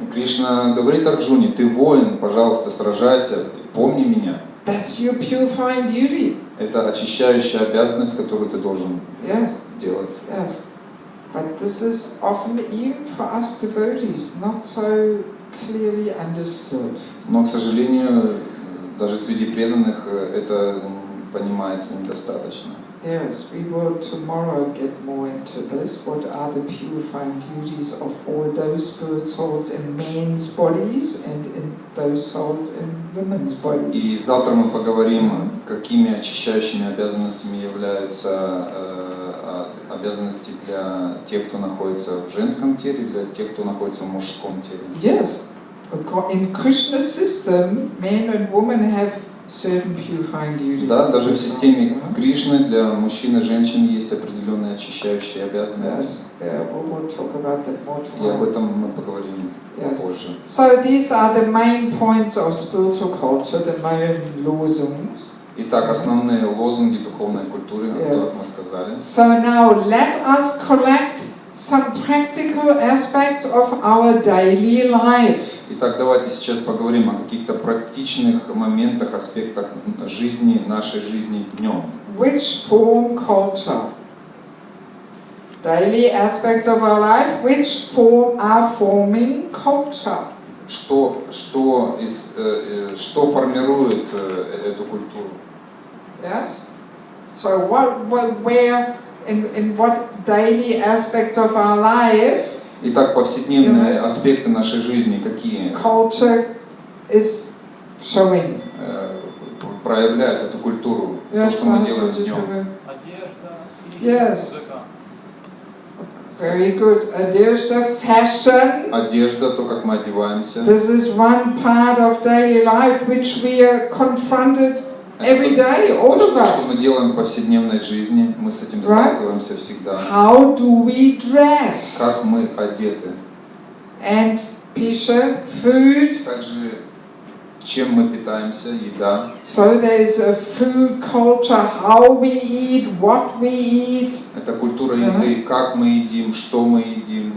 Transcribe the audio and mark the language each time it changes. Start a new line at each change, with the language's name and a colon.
Russian: Кришна говорит Арджуне, ты воин, пожалуйста, сражайся, помни меня.
English: That's your purifying duty.
Russian: Это очищающая обязанность, которую ты должен делать.
English: Yes. But this is often, even for us devotees, not so clearly understood.
Russian: Но, к сожалению, даже среди преданных это понимается недостаточно.
English: Yes, we will tomorrow get more into this. What are the purifying duties of all those spirit souls in men's bodies and in those souls in women's bodies?
Russian: И завтра мы поговорим, какими очищающими обязанностями являются обязанности для тех, кто находится в женском теле, для тех, кто находится в мужском теле.
English: Yes, in Krishna's system, men and women have certain purifying duties.
Russian: Да, даже в системе Кришны для мужчин и женщин есть определенные очищающие обязанности.
English: We'll talk about that more
Russian: И об
English: tomorrow.
Russian: этом мы поговорим позже.
English: So these are the main points of spiritual culture, the main Losungen.
Russian: Итак, основные лозунги духовной культуры, о которых мы сказали.
English: So now let us collect some practical aspects of our daily life.
Russian: Итак, давайте сейчас поговорим о каких-то практичных моментах, аспектах жизни, нашей жизни днем.
English: Which form culture? Daily aspects of our life, which are forming culture?
Russian: Что формирует эту культуру?
English: Yes? So where, in what daily aspects of our life
Russian: Итак, повседневные аспекты нашей жизни какие?
English: Culture is showing.
Russian: Проявляют эту культуру,
English: Yes,
Russian: то, что мы делаем днем.
English: Yes. Very good.
Russian: Одежда,
English: fashion.
Russian: Одежда, то, как мы одеваемся.
English: This is one part of daily life which we are confronted every day, all of us.
Russian: Что мы делаем в повседневной жизни, мы с этим сталкиваемся всегда.
English: How do we dress?
Russian: Как мы одеты.
English: And
Russian: пища,
English: food.
Russian: Также чем мы питаемся, еда.
English: So there's a food culture, how we eat, what we eat.
Russian: Это культура еды, как мы едим, что мы едим.